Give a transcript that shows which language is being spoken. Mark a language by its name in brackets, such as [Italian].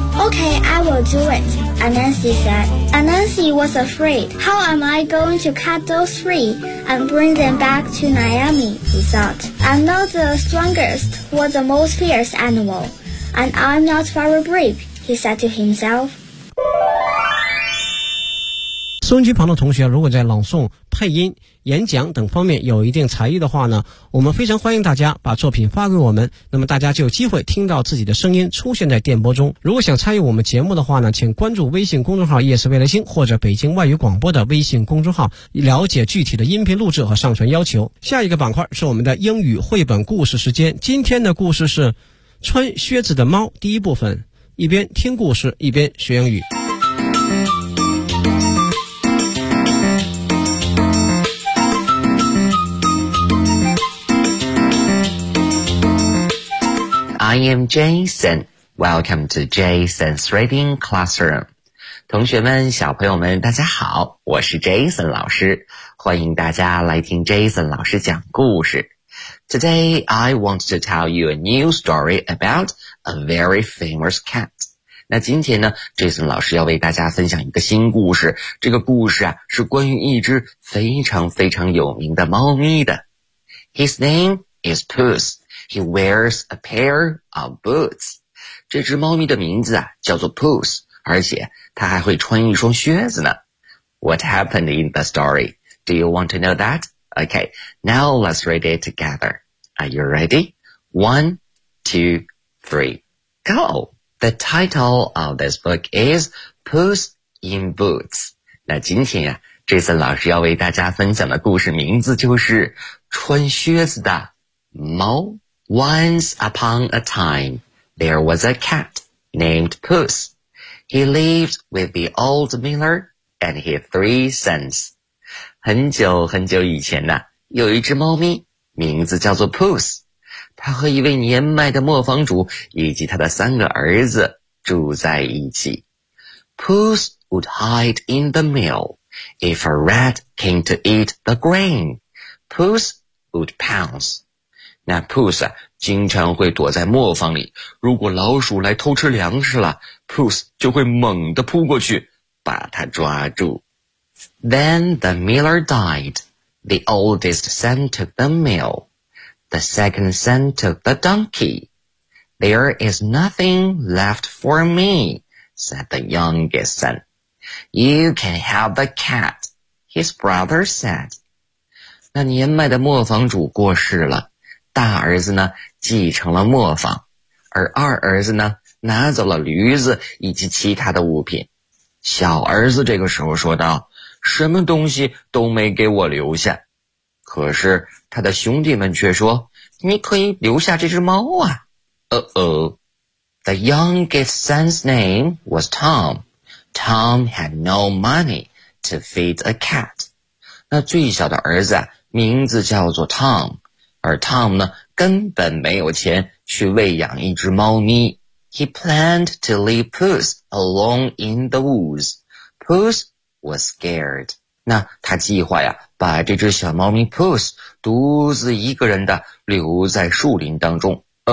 [English] Okay, I will do it, Anansi said. Anansi was afraid. How am I going to cut those three and bring them back to Naomi, he thought. I'm not the strongest or the most fierce animal, and I'm not very brave, he said to himself. [Chinese] 收音机旁的同学，如果在朗诵、配音、演讲等方面有一定才艺的话呢，我们非常欢迎大家把作品发给我们，那么大家就有机会听到自己的声音出现在电波中。如果想参与我们节目的话呢，请关注微信公众号夜思未来星或者北京外语广播的微信公众号，了解具体的音频录制和上传要求。下一个板块是我们的英语绘本故事时间，今天的故事是穿靴子的猫，第一部分，一边听故事一边学英语。 [English] I am Jason. Welcome to Jason's Reading Classroom. [Chinese] 同学们，小朋友们，大家好，我是 Jason 老师，欢迎大家来听 Jason 老师讲故事。 [English] Today, I want to tell you a new story about a very famous cat. [Chinese] 那今天呢 ,Jason 老师要为大家分享一个新故事。这个故事啊，是关于一只非常非常有名的猫咪的。 [English] His name is Puss. He wears a pair of boots. [Chinese] 这只猫咪的名字啊叫做 Puss, 而且它还会穿一双靴子呢。 [English] What happened in the story? Do you want to know that? Okay, now let's read it together. Are you ready? One, two, 3. Go! The title of this book is Puss in Boots. [Chinese] 那今天啊，这次老师要为大家分享的故事名字就是穿靴子的猫。 [English] Once upon a time, there was a cat named Puss. He lived with the old miller and his 3 sons. [Chinese] 很久很久以前呢，有一只猫咪，名字叫做 Puss。他和一位年迈的磨坊主以及他的三个儿子住在一起。 [English] Puss would hide in the mill. If a rat came to eat the grain, Puss would pounce. [Chinese] 那 Puss 啊，经常会躲在磨坊里，如果老鼠来偷吃粮食了， Puss 就会猛地扑过去，把它抓住。 [English] Then the miller died. The oldest son took the mill. The second son took the donkey. There is nothing left for me, said the youngest son. You can have the cat, his brother said. [Chinese] 那年迈的磨坊主过世了，大儿子呢继承了磨坊，而二儿子呢拿走了驴子以及其他的物品。小儿子这个时候说道，什么东西都没给我留下。可是他的兄弟们却说，你可以留下这只猫啊。 [English] The youngest son's name was Tom. Tom had no money to feed a cat. [Chinese] 那最小的儿子啊，名字叫做 Tom. 而 Tom 呢，根本没有钱去喂养一只猫咪。 [English] He planned to leave Puss alone in the woods. Puss was scared. [Chinese] 那他计划呀，把这只小猫咪 Puss 独自一个人的留在树林当中。